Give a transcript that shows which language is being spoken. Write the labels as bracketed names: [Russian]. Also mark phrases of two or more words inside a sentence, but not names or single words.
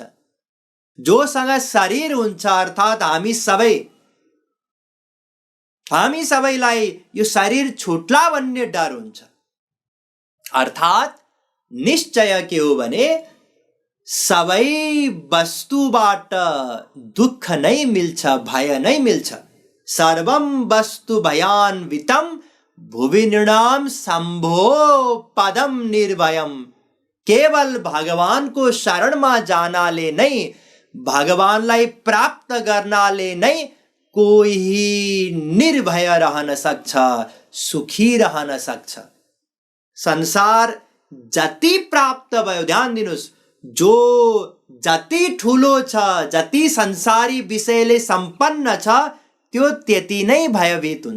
[Nepali] जोसँग शरीर हुन्छ अर्थात् हामी सबैलाई यो शरीर छुट्ला भन्ने डर हुन्छ। अर्थात् निश्चय के हो भने सबै वस्तुबाट दुःख नै मिल्छ, भय नै मिल्छ। [Sanskrit] सर्वं वस्तु भयान्वितं भुवि नृणाम शम्भो पदम निर्भयम। [Nepali] केवल भगवानको शरणमा जानाले नै, भगवानलाई प्राप्त गर्नाले नै कोही निर्भय रहन सक्छ, सुखी रहन सक्छ। संसार जति प्राप्त भयो, ध्यान दिनुस्, जो जति ठुलो छ, जति संसारी विषयले सम्पन्न छ त्यो त्यति नै भयभीत हुन्छ।